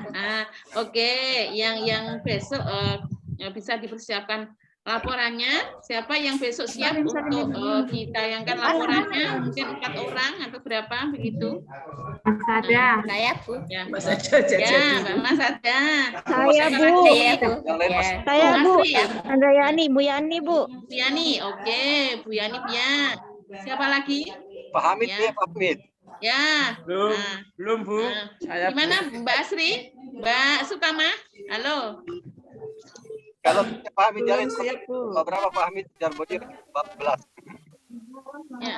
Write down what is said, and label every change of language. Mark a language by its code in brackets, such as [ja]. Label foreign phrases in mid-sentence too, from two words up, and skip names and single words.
[id] Nah, oke, yang besok bisa dipersiapkan laporannya. Siapa yang besok siap untuk ditayangkan laporannya? Mungkin 4 orang atau berapa begitu? Mas Ada. Saya Bu. Ya, Mas Ada. Ya, Mas Ada. Saya Bu. Saya Bu. Andayani, Bu Yani Bu. Bu Yani, oke. Bu Yani ya. Siapa lagi? Pak Hamid ya, Pak Hamid. Ya. Belum Bu. Saya gimana Mbak Asri? Mbak Sukama? Halo. Kalau Pak Hamid jalan berapa Pak Hamid Jarbodir 14. Ya.